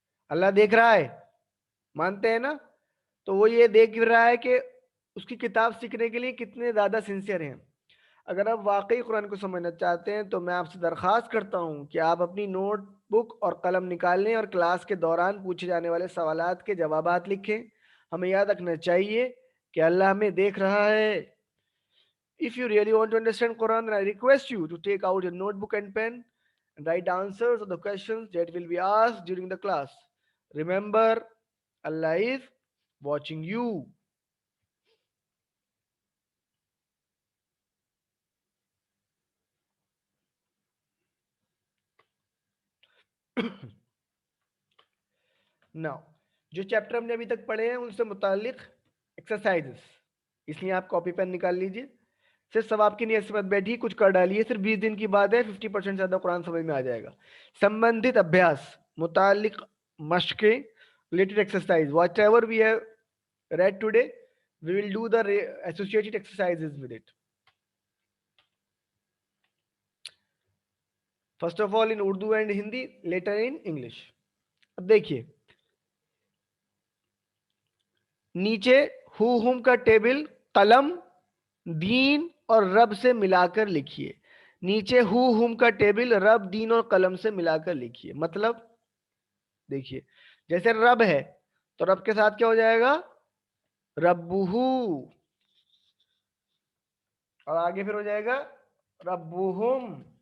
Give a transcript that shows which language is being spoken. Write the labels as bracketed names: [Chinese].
[Hindi] اللہ देख रहा है, मानते हैं ना? तो वो ये देख रहा है कि उसकी किताब सीखने के लिए कितने ज्यादा सिंसियर हैं। अगर आप वाकई कुरान को समझना चाहते हैं तो मैं आपसे दरख्वास्त करता हूं कि आप अपनी नोट बुक और कलम निकाल लें और क्लास के दौरान पूछे जाने वाले सवालात के जवाबात लिखें। हमें याद रखना चाहिए कि अल्लाह हमें देख रहा है। [English] If you really want to understand Quran, then I request you to take out your notebook and pen and write answers of the questions that will be asked during the class. Remember, Allah is watching you. [Hindi] Now, जो chapter हमने अभी तक पढ़े हैं उनसे मुतालिक exercises, इसलिए आप कॉपी पेन निकाल लीजिए। सिर्फ सवाब की नीयत से मत बैठिए, कुछ कर डालिए। सिर्फ 20 दिन की बात है, 50% ज्यादा कुरान समझ में आ जाएगा। संबंधित अभ्यास, मुतालिक मशकें, [English] related exercise, whatever we have read today, we will do the associated exercises with it. First of all in Urdu and Hindi, later in English. [Hindi] अब देखिए नीचे हु हुम का टेबल कलम दीन और रब से मिलाकर लिखिए। नीचे हु हुम का टेबल रब दीन और कलम से मिलाकर लिखिए। मतलब देखिए जैसे रब है तो रब के साथ क्या हो जाएगा, रब्बुहु, और आगे फिर हो जाएगा रब्बुहुम।